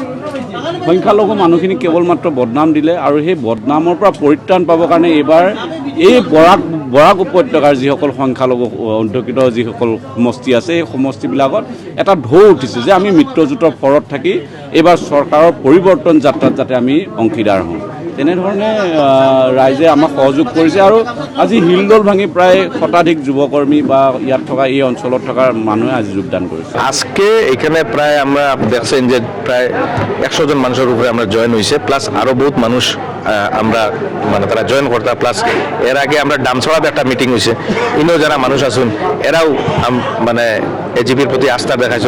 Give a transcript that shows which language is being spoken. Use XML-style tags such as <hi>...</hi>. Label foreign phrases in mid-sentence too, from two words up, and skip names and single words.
<as>সংখ্যালঘু মানুহখিনিক কেৱল মাত্ৰ বদনাম দিলে, আৰু সেই বদনামৰ পৰা পৰিত্ৰাণ পাবৰ কাৰণে এইবাৰ এই বৰাক উপত্যকাৰ যিসকল সংখ্যালঘু অধ্যুষিত যিসকল সমষ্টি আছে, এই সমষ্টিবিলাকত এটা ঢৌ উঠিছে যে আমি মিত্ৰজোঁটৰ ফৰত থাকি এইবাৰ চৰকাৰৰ পৰিৱৰ্তন যাত্ৰাত যাতে আমি অংশীদাৰ হওঁ। তেনেধৰণে ৰাইজে আমাক সহযোগ কৰিছে। আৰু আজি হিলদোল ভাঙি প্ৰায় শতাধিক যুৱকৰ্মী বা ইয়াত থকা এই অঞ্চলত থকা মানুহে আজি</as> <bn>যোগদান করেছে। আজকে এখানে প্রায় আমরা দেখছেন যে প্রায় 100 জন মানুষের উপরে আমরা জয়েন হয়েছে, প্লাস আরো বহুত মানুষ আমরা মানে তারা জয়েন করতে, প্লাস এর আগে আমরা ডামছড়াতে একটা মিটিং হয়েছে, ইনো যারা মানুষ আসুন এরাও মানে এজিপির প্রতি আস্থা দেখাইছেন।</bn>